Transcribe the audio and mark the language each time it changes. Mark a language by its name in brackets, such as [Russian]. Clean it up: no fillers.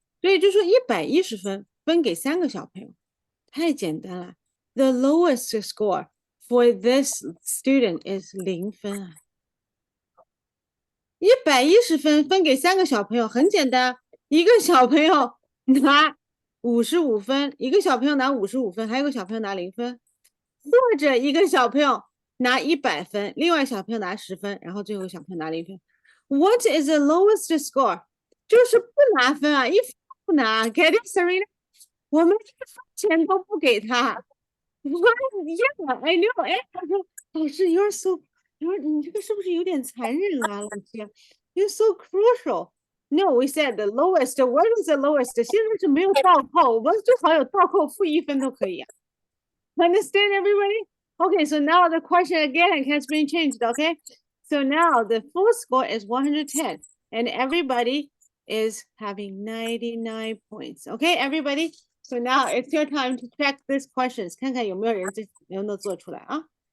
[Chinese] 所以就说110分分给3个小朋友，太简单了。 [English] The lowest score for this student is [Chinese] 0分啊。 110分分给3个小朋友很简单，一个小朋友拿55分，一个小朋友拿55分，还有个小朋友拿0分，或者一个小朋友拿100分，另外小朋友拿10分，然后最后小朋友拿0分。 [English] What is the lowest score？ [Chinese] 就是不拿分啊，1分不拿。 [English] Get it, Serena？ [Chinese] 我们1分钱都不给他。 [English] Yeah, I know. [Chinese] 哎，他说老师， [English] you're so， [Chinese] 你这个是不是有点残忍啊，老师？ [English] You're so crucial. No, we said the lowest. What is the lowest? [Chinese] 现在是没有倒扣，我们最好有倒扣-1分都可以啊。 [English] Understand everybody? Okay, so now the question again has been changed, okay? So now the full score is 110 and everybody is having 99 points. Okay, everybody? So now it's your time to check these questions. [Chinese] 看看有没有人能够做出来啊。